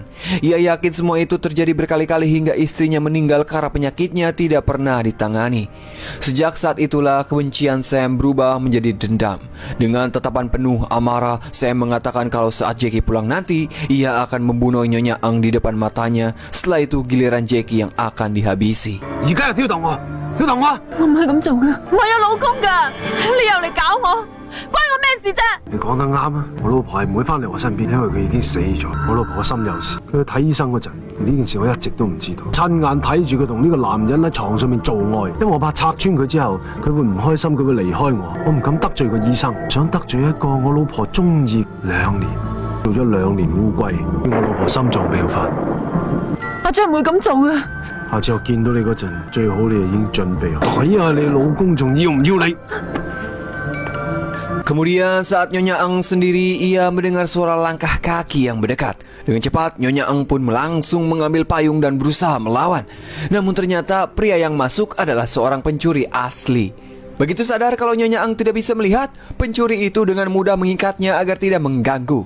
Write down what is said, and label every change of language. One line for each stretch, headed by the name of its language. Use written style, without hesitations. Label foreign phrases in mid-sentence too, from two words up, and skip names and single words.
Indonesian: Ia yakin semua itu terjadi berkali-kali hingga istrinya meninggal karena penyakitnya tidak pernah ditangani. Sejak saat itulah kebencian Sam berubah menjadi dendam. Dengan tatapan penuh amarah, Sam mengatakan kalau saat Jackie pulang nanti, ia akan membunuh Nyonya Eng di depan matanya. Setelah itu giliran Jackie yang akan dihabisi.
Cantonese: 而家又挑逗我，挑逗我。我唔係咁做噶，我有老公噶，你又嚟搞我，關我咩事啫？你講得啱啊！我老婆係唔會翻嚟我身邊，因為佢已經死咗。我老婆個心有事，佢去睇醫生嗰陣，呢件事我一直都唔知道。親眼睇住佢同呢個男人喺床上面做愛，因為我怕拆穿佢之後，佢會唔開心，佢會離開我。我唔敢得罪個醫生，想得罪一個我老婆中意2年，做咗2年烏龜，叫我老婆心臟病發。我將唔會咁做嘅。下次我見到你嗰陣，最好你就已經準備好睇下你老公仲要唔要你。
Indonesian: Kemudian saat Nyonya Eng sendiri, ia mendengar suara langkah kaki yang mendekat. Dengan cepat, Nyonya Eng pun langsung mengambil payung dan berusaha melawan. Namun ternyata pria yang masuk adalah seorang pencuri asli. Begitu sadar kalau Nyonya Eng tidak bisa melihat, pencuri itu dengan mudah mengikatnya agar tidak mengganggu.